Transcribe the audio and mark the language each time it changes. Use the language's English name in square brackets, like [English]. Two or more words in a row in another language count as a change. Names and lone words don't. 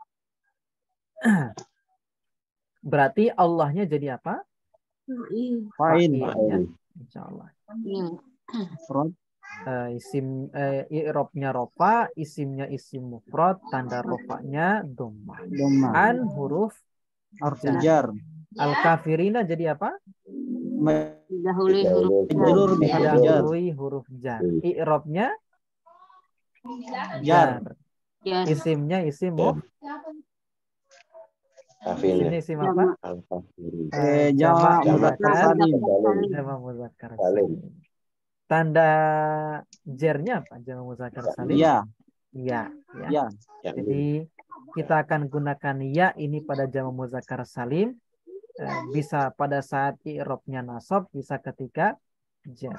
[Indonesian] Berarti Allahnya jadi apa? Fa'il. Ya. Insyaallah. Isim i'rabnya rofa, isimnya [Arabic] isim mufrad, [Indonesian] tanda rofanya dhammah. An huruf jar. Al-kafirina jadi apa? Didahului huruf Majrur jar. [Arabic] biharfi jar. [Indonesian] Didahului huruf jar. I'rabnya Jar. jar. Jar. Isimnya isim Kafirnya. isimnya isim apa? Al-kafirin. Jama' Jama' muzakkar muzakkar salim. [Arabic] jama muzakkar [Indonesian] Salim. salim. Tanda jernya apa? [Arabic] Jama muzakkar salim? [Indonesian] Ya, Ya, ya. ya. Ya, Jadi kita akan gunakan ya ini pada [Arabic] jama muzakkar salim. [Indonesian] Bisa pada saat i'rabnya nasab, bisa ketika jar.